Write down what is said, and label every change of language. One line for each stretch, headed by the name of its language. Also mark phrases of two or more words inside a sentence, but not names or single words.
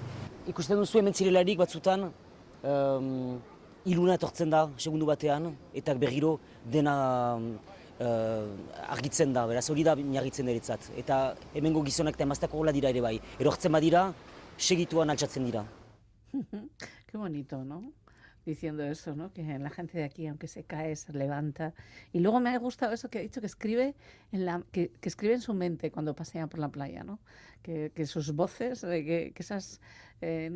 Basque: Ikusten duzu hemen zirelarik batzutan, iluna etortzen da segundu batean, eta berriro dena argitzen da, beraz hori da miarritzen niretzat. Eta hemengo gizonak eta emazteak horrela dira ere bai. Erortzen badira, segituan altxatzen dira.
Spanish: Qué bonito, ¿no? Diciendo eso, ¿no? Que la gente de aquí, aunque se cae, se levanta. Y luego me ha gustado eso que ha dicho, que escribe que escribe en su mente cuando pasea por la playa, ¿no? Que sus voces, que esas, ¿no?